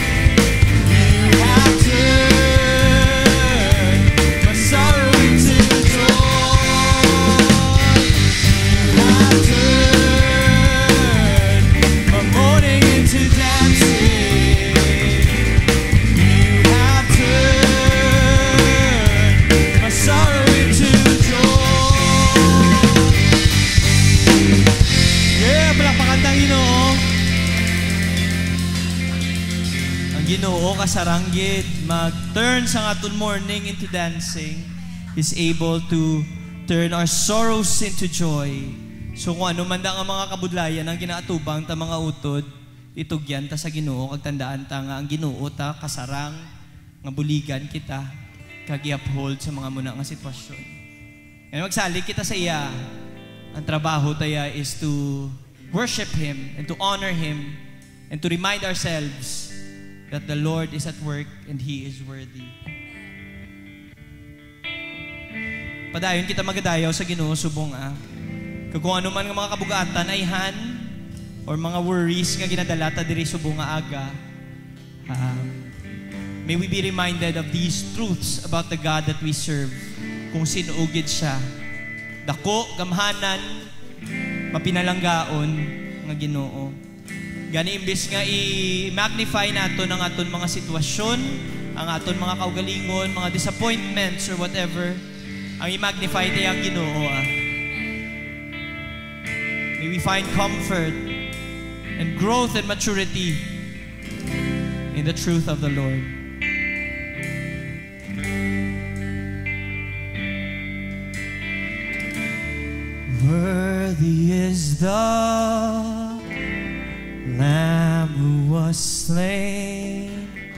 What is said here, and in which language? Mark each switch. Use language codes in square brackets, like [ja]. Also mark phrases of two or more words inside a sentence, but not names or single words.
[en] You have turned my sorrow into joy. You have turned my mourning into dancing. You have turned my sorrow into [hil] Ginoo kasaranggit mag-turn sa aton [en] morning into dancing. Is able to turn our sorrows into joy. [hil] So kung ano man ang mga kabudlayan ang ginaatubang ta mga utod, itugyan ta sa Ginoo kag tandaan ta nga ang Ginoo ta kasarang nga buligan kita kag i-uphold sa mga muna nga sitwasyon. Kaya magsalig kita sa iya. Ang trabaho taya [en] is to worship Him and to honor Him and to remind ourselves that the Lord is at work and He is worthy. [hil] Padayon kita magadayaw sa Ginoo subong kung ano man nga mga kabugatan ay or mga worries nga ginadala ta diri subong nga aga. [en] May we be reminded of these truths about the God that we serve. [hil] Kung sinuugid siya, dako, gamhanan, mapinalanggaon nga Ginoo. Gani imbes nga i-magnify nato ang aton mga sitwasyon, ang aton mga kaugalingon, mga disappointments [en] or whatever, [hil] ang i-magnify tayo ang Ginoo. [en] May we find comfort and growth and maturity in the truth of the Lord. Worthy is the Lamb who was slain.